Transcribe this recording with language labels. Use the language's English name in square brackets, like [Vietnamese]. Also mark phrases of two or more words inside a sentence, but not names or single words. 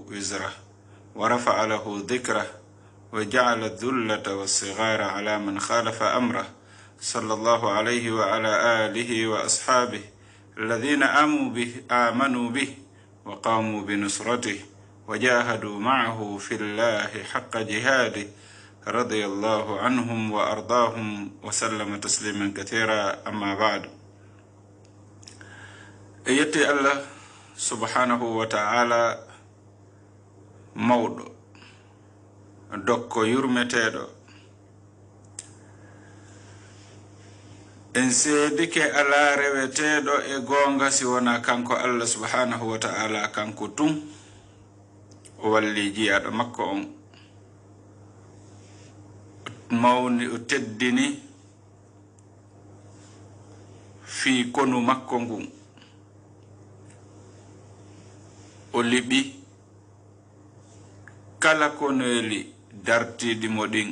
[Arabic] وزره ورفع له ذكره وجعل الذلة والصغار على من خالف أمره صلى الله عليه وعلى آله وأصحابه الذين آمنوا به وقاموا بنصرته وجاهدوا معه في الله حق جهاده رضي الله عنهم وأرضاهم وسلم تسليما كثيرا. أما بعد، يتي الله سبحانه وتعالى موضوع [Fula] dokko yurmeteɗo en seedike ala reweteɗo e gonga si wona kanko [Arabic] الله سبحانه وتعالى. [Fula] kanko tun o walli jiyaɗo makko on, mawni o teddini fi konu makko ngun, o liɓi kala konoyeli dartiɗi mo ɗin.